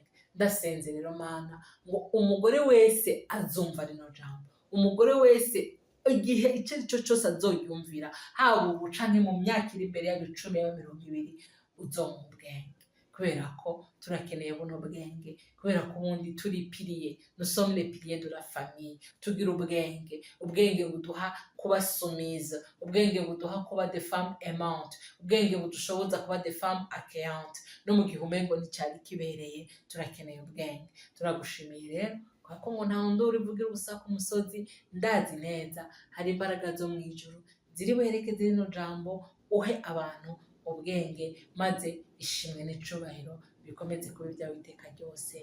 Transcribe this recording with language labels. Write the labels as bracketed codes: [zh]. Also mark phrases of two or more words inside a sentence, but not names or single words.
[rn] Ndasenze rero Mana ngo umugore wese azumva rino jambo, umugore wese igihe icyo ari cyo cyose azoyumvira, haba ubu canke mu myaka iri imbere ya 10 ya 20, uzomuha ubwenge, kubera ko turakeneye buno bwenge, kubera ko ubundi turi pilier, [fr] nous sommes les piliers de la famille. [rn] Tugira ubwenge buduha kuba soumise, ubwenge buduha kuba [fr] des femmes aimantes, [rn] ubwenge budushoboza kuba [fr] des femmes accueillantes. [rn] No mu gihe umengo nticyari kibereye, turakeneye ubwenge. Turagushimiye rero kubera ko ngo nta wundi urivugira ubusa ku musozi, ndazi neza hari imbaraga zo mu ijuru ziri buherekeze rino jambo, uhe abantu ubwenge, maze ishimwe n'icubahiro bikomeze kuba ibyawe iteka ryose.